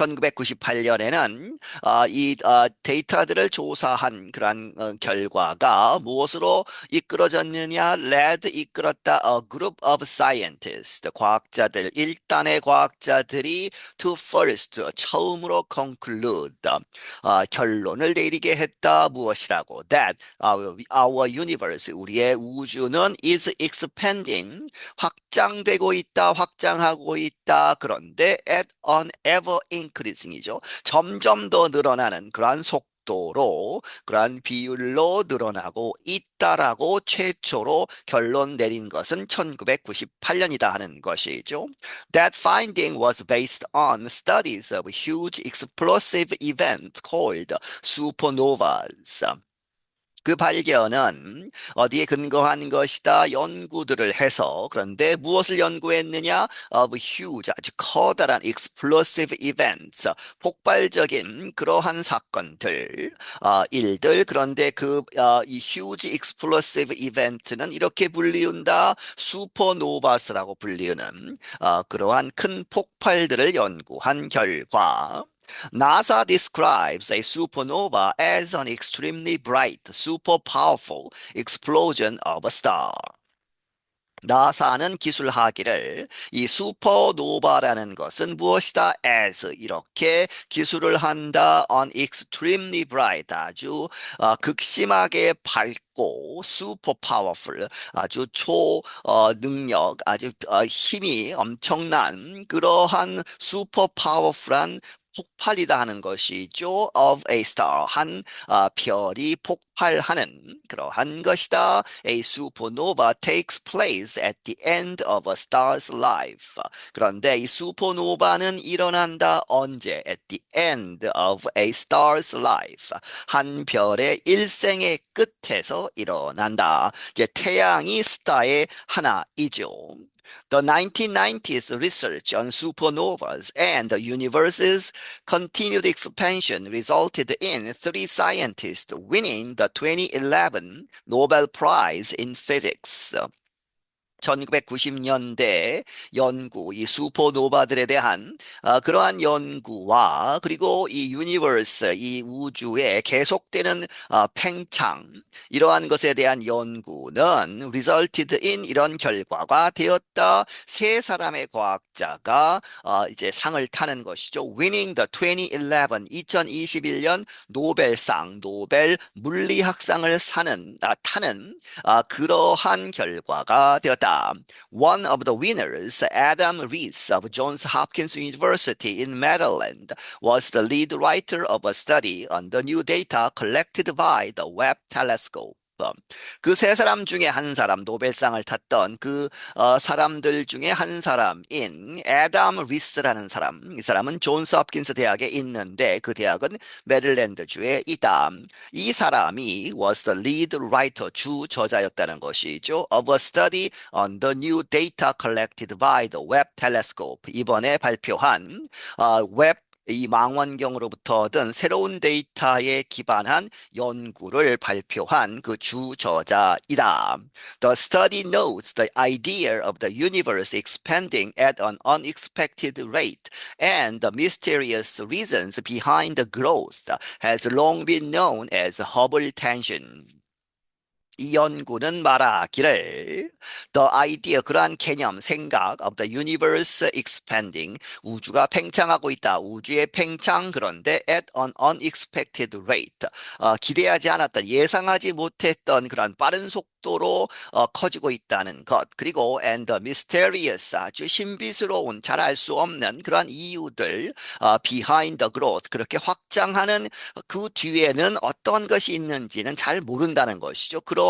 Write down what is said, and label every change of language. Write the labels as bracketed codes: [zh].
[ko] 1998년에는 이 데이터들을 조사한 그러한 결과가 무엇으로 이끌어졌느냐? led 이끌었다 [en] a group of scientists [ko] 과학자들 일단의 과학자들이 [en] to first [ko] 처음으로 conclude 결론을 내리게 했다. 무엇이라고? [en] That our universe, [ko] 우리의 우주는 [en] is expanding, [ko] 확장되고 있다, 확장하고 있다. 그런데 [en] at an ever increasing이죠. [ko] 점점 더 늘어나는 그러한 속도로, 그러한 비율로 늘어나고 있다라고 최초로 결론 내린 것은 1998년이다 하는 것이죠. [en] That finding was based on studies of huge explosive events called supernovas. [ko] 그 발견은 어디에 근거한 것이다? 연구들을 해서. 그런데 무엇을 연구했느냐? [en] Of huge, [ko] 아주 커다란 [en] explosive events, [ko] 폭발적인 그러한 사건들, 일들. 그런데 이 huge explosive event는 이렇게 불리운다. 슈퍼노바스라고 불리는 그러한 큰 폭발들을 연구한 결과. [en] NASA describes a supernova as an extremely bright, super powerful explosion of a star. [ko] 나사는 기술하기를 이 슈퍼노바라는 것은 무엇이다? as 이렇게 기술을 한다. [en] on extremely bright [ko] 아주 극심하게 밝고 [en] super powerful [ko] 아주 능력 아주 힘이 엄청난 그러한 super powerful한 폭발이다 하는 것이죠. [en] of a star [ko] 한 별이 폭발하는 그러한 것이다. A supernova takes place at the end of a star's life. 그런데 이 슈퍼노바는 일어난다 언제? [en] At the end of a star's life. [ko] 한 별의 일생의 끝에서 일어난다. 이제 태양이 스타의 하나이죠. [en] The 1990s research on supernovas and the universe's continued expansion resulted in three scientists winning the 2011 Nobel Prize in Physics. [ko] 1990년대 연구, 이 슈퍼노바들에 대한 그러한 연구와 그리고 이 유니버스, 이 우주의 계속되는 팽창, 이러한 것에 대한 연구는 [en] resulted in [ko] 이런 결과가 되었다. 세 사람의 과학자가 이제 상을 타는 것이죠. [en] Winning the [ko] 2021년 노벨상, 노벨 물리학상을 타는 그러한 결과가 되었다. [en] One of the winners, Adam Rees of Johns Hopkins University in Maryland, was the lead writer of a study on the new data collected by the Webb telescope. [ko] 그 세 사람 중에 한 사람, 노벨상을 탔던 사람들 중에 한 사람인 애덤 리스라는 사람, 이 사람은 존스 홉킨스 대학에 있는데 그 대학은 메릴랜드주에 있다. 이 사람이 [en] was the lead writer, [ko] 주 저자였다는 것이죠. [en] of a study on the new data collected by the Webb telescope. [ko] 이번에 발표한 웹 이 망원경으로부터 얻은 새로운 데이터에 기반한 연구를 발표한 그 주저자이다. [en] The study notes the idea of the universe expanding at an unexpected rate and the mysterious reasons behind the growth has long been known as Hubble tension. [ko] 이 연구는 말하기를 [en] the idea [ko] 그러한 개념 생각 [en] of the universe expanding [ko] 우주가 팽창하고 있다. 우주의 팽창 그런데 [en] at an unexpected rate [ko] 기대하지 않았던 예상하지 못했던 그러한 빠른 속도로 커지고 있다는 것 그리고 [en] and the mysterious [ko] 아주 신비스러운 잘 알 수 없는 그러한 이유들 [en] behind the growth [ko] 그렇게 확장하는 그 뒤에는 어떤 것이 있는지는 잘 모른다는 것이죠.